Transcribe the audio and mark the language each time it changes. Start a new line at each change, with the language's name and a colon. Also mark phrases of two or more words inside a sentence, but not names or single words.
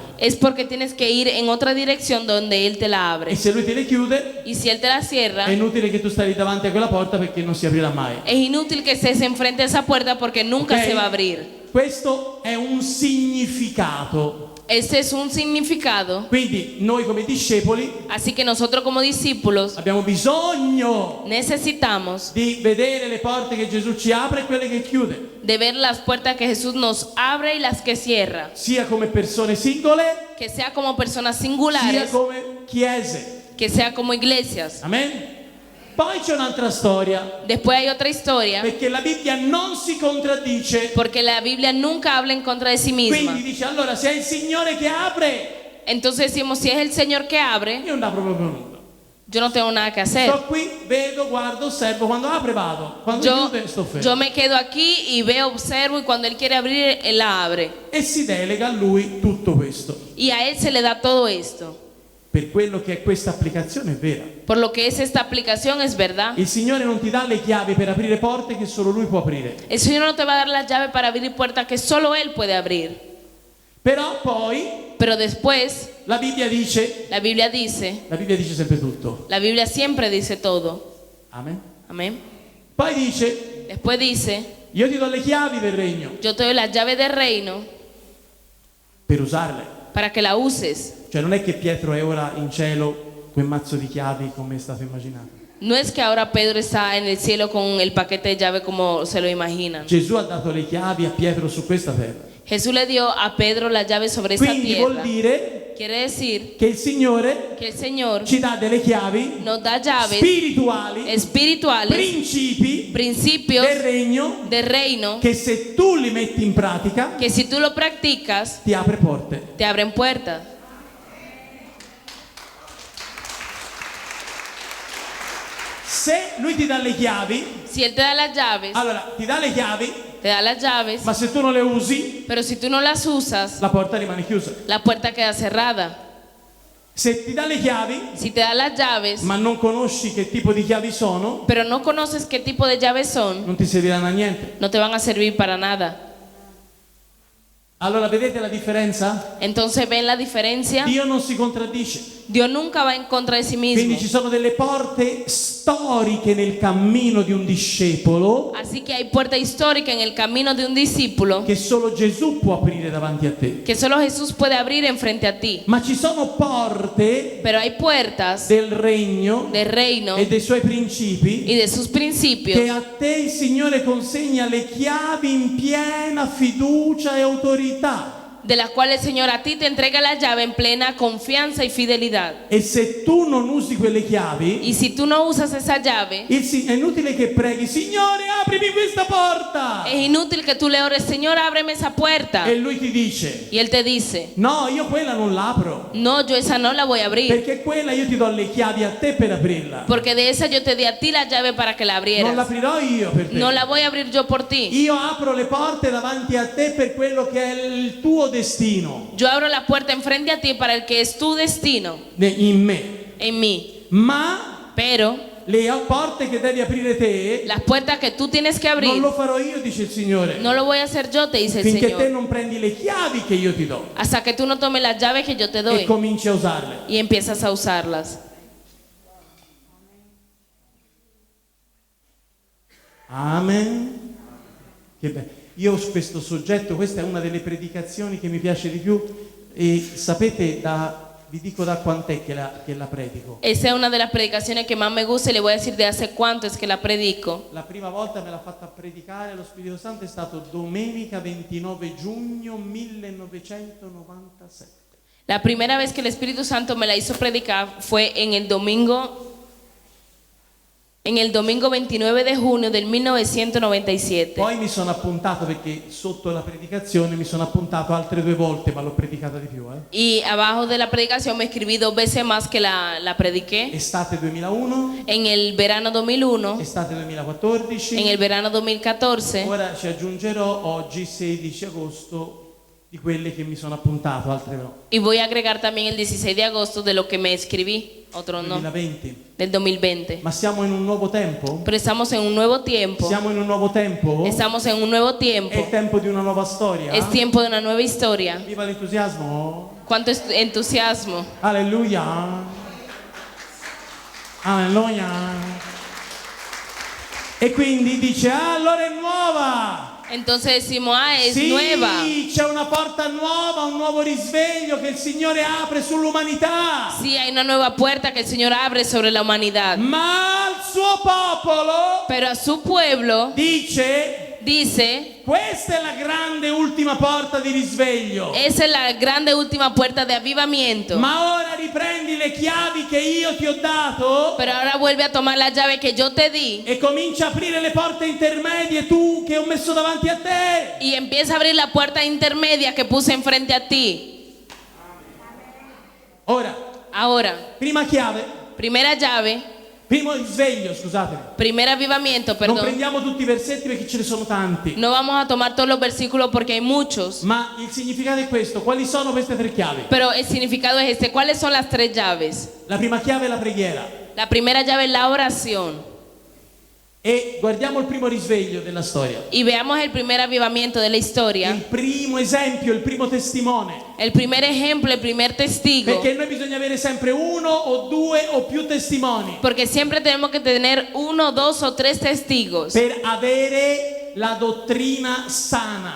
Spanish: es porque tienes que ir en otra dirección donde Él te la
Italian: E
Spanish: abre.
Italian: se Lui te le chiude
Spanish: Y si Él te la cierra,
Italian: è inutile che tu stai davanti a quella porta perché non si aprirà mai.
Spanish: es inútil que estés enfrente a esa puerta porque nunca Ok? se va a abrir.
Italian: Questo è un significato.
Spanish: Ese es un significado.
Italian: Quindi noi come discepoli
Spanish: Así que nosotros como discípulos
Italian: abbiamo bisogno
Spanish: necesitamos
Italian: di vedere le porte che Gesù ci apre e quelle che chiude,
Spanish: de ver las puertas que Jesús nos abre y las que cierra.
Italian: sia come persone singole,
Spanish: Que sea como personas
Italian: sia
Spanish: singulares,
Italian: come chiese.
Spanish: que sea como iglesias.
Italian: Amen? Poi c'è un'altra storia,
Spanish: Después hay otra historia,
Italian: perché la Bibbia non si contraddice.
Spanish: porque la Biblia nunca habla en contra de sí misma.
Italian: Quindi dice, allora se è il Signore che apre,
Spanish: Entonces decimos, si es el Señor que abre,
Italian: io non apro proprio nulla.
Spanish: yo no tengo nada que hacer.
Italian: Sto qui, vedo, guardo, osservo, quando apre vado, quando
Spanish: Yo,
Italian: chiude sto fermo.
Spanish: yo me quedo aquí y veo, observo y cuando Él quiere abrir, Él la abre.
Italian: E si delega a Lui tutto questo.
Spanish: Y a Él se le da todo esto.
Italian: Per quello che è questa applicazione è vera.
Spanish: Por lo que es esta aplicación es verdad.
Italian: Il Signore non ti dà le chiavi per aprire porte che solo Lui può aprire.
Spanish: El Señor no te va a dar la llave para abrir puertas que solo Él puede abrir.
Italian: Però poi
Spanish: Pero después,
Italian: la Bibbia dice sempre tutto.
Spanish: la Biblia siempre dice todo.
Italian: Amen.
Spanish: Amén.
Italian: Poi dice,
Spanish: Después dice,
Italian: io ti do le chiavi del regno
Spanish: yo te doy la llave del reino
Italian: per usarle.
Spanish: para que la uses.
Italian: Cioè non è che Pietro è ora in cielo quel mazzo di chiavi come state immaginando.
Spanish: No es que ahora Pedro está en el cielo con el paquete de llave como se lo imaginan.
Italian: Gesù ha dato le chiavi a Pietro su questa terra.
Spanish: Jesús le dio a Pedro la llave sobre esa
Italian: Quindi vuol
Spanish: tierra.
Italian: dire
Spanish: Quiere decir
Italian: che il Signore
Spanish: que el Señor
Italian: ci dà delle chiavi
Spanish: nos da llaves
Italian: spirituali,
Spanish: espirituales,
Italian: principi
Spanish: principios
Italian: del regno
Spanish: del reino,
Italian: che se tu li metti in pratica
Spanish: que si tú lo practicas,
Italian: ti apre porte.
Spanish: te abren puertas.
Italian: Se lui ti dà le chiavi,
Spanish: Si Él te da las llaves,
Italian: allora ti dà le chiavi,
Spanish: te da las llaves,
Italian: ma se tu non le usi,
Spanish: pero si tú no las usas,
Italian: la porta rimane chiusa.
Spanish: la puerta queda cerrada.
Italian: Se ti dà le chiavi,
Spanish: Si te da las llaves,
Italian: ma non conosci che tipo di chiavi sono,
Spanish: pero no conoces qué tipo de llaves son,
Italian: non ti serviranno a niente.
Spanish: no te van a servir para nada.
Italian: Allora vedete la differenza?
Spanish: Entonces, ¿ven la diferencia?
Italian: Dio non si contraddice.
Spanish: Dios nunca va en contra de sí mismo.
Italian: Quindi ci sono delle porte storiche nel cammino di un discepolo
Spanish: Así que hay puerta histórica en el camino de un discípulo
Italian: che solo Gesù può aprire davanti a te.
Spanish: que solo Jesús puede abrir enfrente a ti.
Italian: Ma ci sono porte
Spanish: Pero hay puertas
Italian: del regno
Spanish: del reino
Italian: e dei suoi principi
Spanish: y de sus
Italian: che
Spanish: principios
Italian: a te il Signore consegna le chiavi in piena fiducia e autorità.
Spanish: de las cuales el Señor a ti te entrega la llave en plena confianza y fidelidad.
Italian: E se tu non usi quelle chiavi,
Spanish: Y si tú no usas esa llave,
Italian: è inutile che preghi, Signore, aprimi questa porta.
Spanish: es inútil que tú le ores, Señor, ábreme esa puerta.
Italian: E lui ti dice,
Spanish: Y Él te dice,
Italian: no, io quella non l'apro,
Spanish: no, yo esa no la voy a abrir,
Italian: perché quella io ti do le chiavi a te per aprirla.
Spanish: porque de esa yo te di a ti la llave para que la
Italian: Non
Spanish: abrieras.
Italian: l'aprirò io per te.
Spanish: No la voy a abrir yo por ti.
Italian: Io apro le porte davanti a te per quello che è il tuo destino
Spanish: Yo abro la puerta enfrente a ti para el que es tu destino
Italian: in me.
Spanish: en mí.
Italian: Ma
Spanish: Pero
Italian: le porte che devi aprire te
Spanish: las puertas que tú tienes que
Italian: non
Spanish: abrir,
Italian: lo farò io, dice il Signore,
Spanish: no lo voy a hacer yo, te dice el
Italian: finché te
Spanish: Señor,
Italian: non prendi le chiavi che io ti do
Spanish: hasta que tú no tomes las llaves que yo te
Italian: e
Spanish: doy
Italian: cominci a usarle.
Spanish: y empiezas a usarlas.
Italian: Amen. Che bello. Io su questo soggetto, questa è una delle predicazioni che mi piace di più e sapete vi dico da quant'è che la predico.
Spanish: Esa es una de las predicaciones que más me gusta y le voy a decir de hace cuánto es que la predico.
Italian: La prima volta me l'ha fatta predicare lo Spirito Santo è stato domenica 29 giugno 1997.
Spanish: La primera vez que el Espíritu Santo me la hizo predicar fue en el domingo 29 de junio del 1997.
Italian: Poi mi sono appuntato perché sotto la predicazione mi sono appuntato altre 2 volte, ma l'ho predicata di più.
Spanish: Y abajo de la predicación me escribí 2 veces más que la prediqué.
Italian: Estate 2001,
Spanish: En el verano 2001,
Italian: estate 2014,
Spanish: en el verano 2014.
Italian: ora ci aggiungerò oggi 16 agosto di quelle che mi sono appuntato, altre no.
Spanish: Y voy a agregar también el 16 de agosto de lo que me escribí, otro no,
Italian: 2020.
Spanish: del 2020.
Italian: Ma siamo in un nuovo tempo?
Spanish: Pero estamos en un nuevo tiempo.
Italian: Siamo in un nuovo tempo?
Spanish: Estamos en un nuevo
Italian: È
Spanish: tiempo.
Italian: il tempo di una nuova storia?
Spanish: Es tiempo de una nueva historia.
Italian: Viva l'entusiasmo!
Spanish: Cuánto entusiasmo.
Italian: Alleluia! Alleluia! E quindi dice, allora è nuova!
Spanish: Entonces decimos, es
Italian: Sì,
Spanish: nueva.
Italian: c'è una porta nuova, un nuovo risveglio che il Signore apre sull'umanità.
Spanish: Sí, hay una nueva puerta que el Señor abre sobre la humanidad.
Italian: Ma al suo popolo
Spanish: Pero a su pueblo
Italian: dice,
Spanish: dice,
Italian: questa è la grande ultima porta di risveglio.
Spanish: esa es la grande última puerta de avivamiento.
Italian: Ma ora riprendi le chiavi che io ti ho dato
Spanish: Pero ahora vuelve a tomar la llave que yo te di
Italian: e comincia a aprire le porte intermedie tu che ho messo davanti a te.
Spanish: y empieza a abrir la puerta intermedia que puse enfrente a ti.
Italian: Ora,
Spanish: Ahora,
Italian: prima chiave,
Spanish: primera llave,
Italian: primo risveglio, scusatemi.
Spanish: primer avivamiento,
Italian: Non
Spanish: perdón.
Italian: prendiamo tutti i versetti perché ce ne sono tanti.
Spanish: No vamos a tomar todos los versículos porque hay muchos.
Italian: Ma il significato è questo. Quali sono queste 3 chiavi?
Spanish: Pero el significado es este. ¿Cuáles son las 3 llaves?
Italian: La prima chiave è la preghiera.
Spanish: La primera llave es la oración.
Italian: E guardiamo il primo risveglio della storia.
Spanish: Y veamos el primer avivamiento de la historia.
Italian: Il primo esempio, il primo testimone.
Spanish: El primer ejemplo, el primer testigo.
Italian: Perché noi bisogna avere sempre 1 o 2 o più testimoni
Spanish: Porque siempre tenemos que tener 1, 2 o 3 testigos
Italian: per avere la dottrina sana.